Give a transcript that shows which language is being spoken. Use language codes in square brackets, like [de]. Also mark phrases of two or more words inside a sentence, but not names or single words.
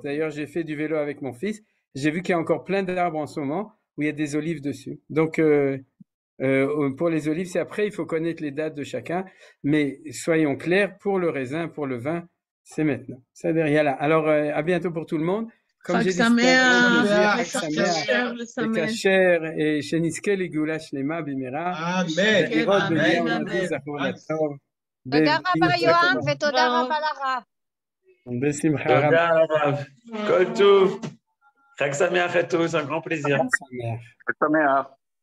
[fr] D'ailleurs, j'ai fait du vélo avec mon fils. J'ai vu qu'il y a encore plein d'arbres en ce moment où il y a des olives dessus. Donc, pour les olives, c'est après, il faut connaître les dates de chacun, mais soyons clairs, pour le raisin, pour le vin, c'est maintenant. C'est derrière là. Alors, à bientôt pour tout le monde. Comme j'ai dit, c'est Kacher et [he] שנזכה לגאולה שלמה במהרה. [fr] Amen. [he] תודה רבה, יואן, ותודה רבה לרב. בשמחה רבה. כל טוב. חג שמח [fr] à tous, un grand plaisir. [he] חג שמח.